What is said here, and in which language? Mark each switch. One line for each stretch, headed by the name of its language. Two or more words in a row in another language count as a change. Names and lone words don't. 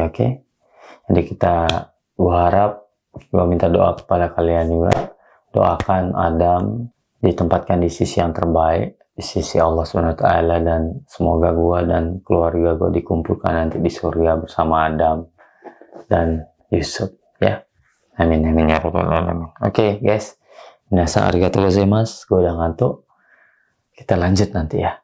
Indonesian: Oke, jadi gua harap, gua minta doa kepada kalian juga, doakan Adam ditempatkan di sisi yang terbaik, di sisi Allah SWT, dan semoga gua dan keluarga gua dikumpulkan nanti di surga bersama Adam dan Yusuf ya.
Arabic: آمين آمين يا رب العالمين.
Indonesian: Oke guys,
Japanese: 皆さんありがとうございます.
Indonesian: Gua udah ngantuk, kita lanjut nanti ya.